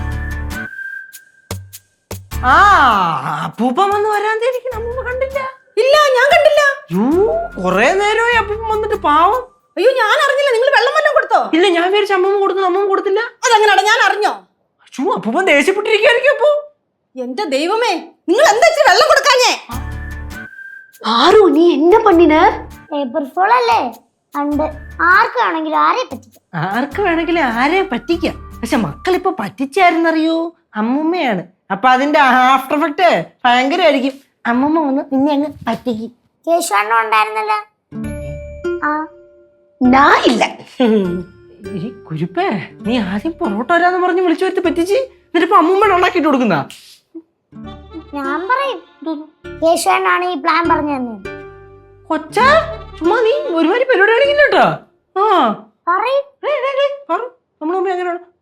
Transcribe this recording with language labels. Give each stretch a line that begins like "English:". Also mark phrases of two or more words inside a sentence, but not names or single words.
Malayalam: ആ അപ്പൂപ്പൻ വന്ന് വരാന്തിരിക്കണം. അമ്മൂമ്മ കണ്ടില്ല? ഇല്ല, ഞാൻ കണ്ടില്ല. കൊറേ നേരമായി അപ്പൂപ്പൻ വന്നിട്ട്. പാവം. അയ്യോ, ഞാൻ അറിഞ്ഞില്ല. നിങ്ങൾ വെള്ളം വല്ലതും കൊടുത്തോ? ഇല്ല, ഞാൻ വിചാരിച്ച അമ്മൂമ്മ കൊടുത്തു. അമ്മൂമ്മ കൊടുത്തില്ല. അതെങ്ങനെയാടാ, ഞാൻ അറിഞ്ഞോ? അപ്പൂപ്പൻ ദേഷ്യപ്പെട്ടിരിക്കായിരിക്കും. അപ്പോ എന്റെ ദൈവമേ, നിങ്ങൾ എന്താ ഇച്ചിരി വെള്ളം കൊടുക്കാഞ്ഞേ?
Tamil: பாரு, நீ என்ன பண்ணின?
English: April Fool
Malayalam: അല്ലേ, ഉണ്ട്. ആർക്കാണെങ്കിലും ആർക്ക് വേണമെങ്കിലും ആരെയും പറ്റിക്കാം. പക്ഷെ മക്കളിപ്പോ പറ്റിച്ചായിരുന്നറിയോ? അമ്മൂമ്മയാണ്. അപ്പൊ അതിന്റെ
English: after effect
Malayalam: ഭയങ്കരമായിരിക്കും. അമ്മൂമ്മ വന്ന് പിന്നെ അങ്ങ് പറ്റിക്കും. കേശവണ്ണ ഉണ്ടായിരുന്നല്ലോ.
Tamil: நான் இல்ல.
Malayalam: ഈ കുരുപ്പേ, നീ ആദ്യം പൊറോട്ട വരാന്ന് പറഞ്ഞ് വിളിച്ചു വരുത്തി പറ്റിച്ച്, എന്നിട്ടിപ്പോ അമ്മൂമ്മ ഉണ്ടാക്കിട്ട് കൊടുക്കുന്ന. ഞാൻ പറയും, കേശവണ്ണാണ് ഈ പ്ലാൻ പറഞ്ഞു തന്നെ. കൊച്ച ചുമ്മാ നീ ഒരുമാതിരി പരിപാടി കാണിക്കില്ല കേട്ടോ. നമ്മളെ അങ്ങനെയാണ്.